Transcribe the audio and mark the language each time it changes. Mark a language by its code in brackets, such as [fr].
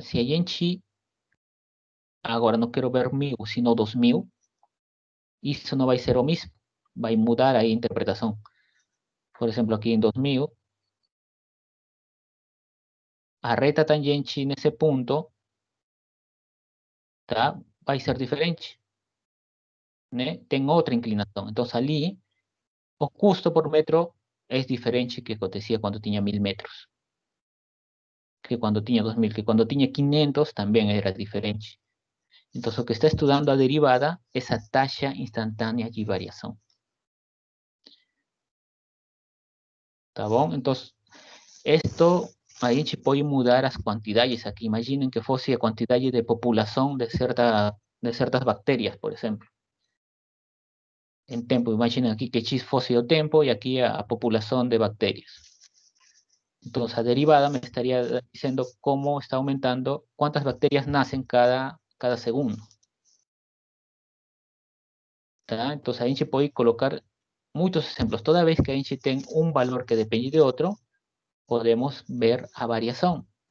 [pt] Si a gente, agora não quero ver 1000, [es] sino [pt] 2000, isso não vai ser o mesmo. [es] va a mudar ahí interpretación. Por ejemplo, aquí en 2000, [pt] a reta tangente nesse ponto, tá? Vai ser diferente, né? Tem outra inclinação. Então, ali, o custo por metro é diferente que acontecia quando tinha 1000 metros, que quando tinha 2000, que quando tinha 500 também era diferente. Então, o que está estudando a derivada é a taxa instantânea de variação. Tá bom? Então, [es] esto [pt] a gente pode mudar as quantidades aqui. Imaginem que fosse a quantidade de população de certas bactérias, por exemplo. [es] En tempo, imaginen aquí que X [pt] fosse o tempo [es] y aquí a población de bacterias. Entonces, [pt] a derivada [es] me estaría diciendo cómo está aumentando, cuántas bacterias nacen cada segundo. ¿Tá? Entonces, a gente puede colocar muchos ejemplos. Toda vez que a gente tenga un valor que depende de otro, podemos ver a variación.